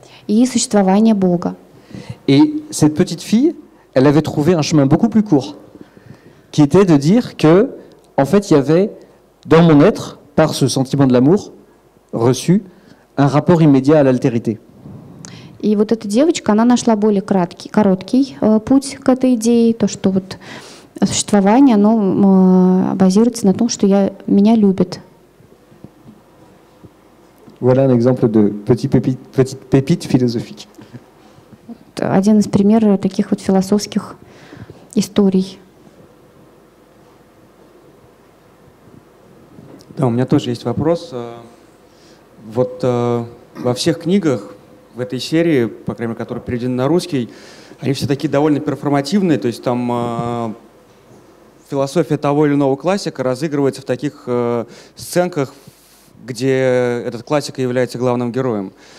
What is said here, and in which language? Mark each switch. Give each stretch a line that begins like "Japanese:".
Russian: И существования Бога.
French: Et cette petite fille, elle avait trouvé un chemin beaucoup plus court, qui était de dire que, en fait, il y avait dans mon être, par ce sentiment de l'amour reçu, un rapport immédiat à l'altérité.
Russian: И вот эта девочка, она нашла более короткий путь к этой идее, то, что вот существование, оно базируется на том, что меня любят.
French: Voilà un exemple de petite pépite philosophique.
Russian: Один из примеров таких вот философских историй. Да, у меня тоже есть вопрос. Вот во всех книгах в этой серии, по крайней мере, которые переведены на русский, они все такие довольно перформативные, то есть там философия того или иного классика разыгрывается в таких сценках, где этот классик является главным героем.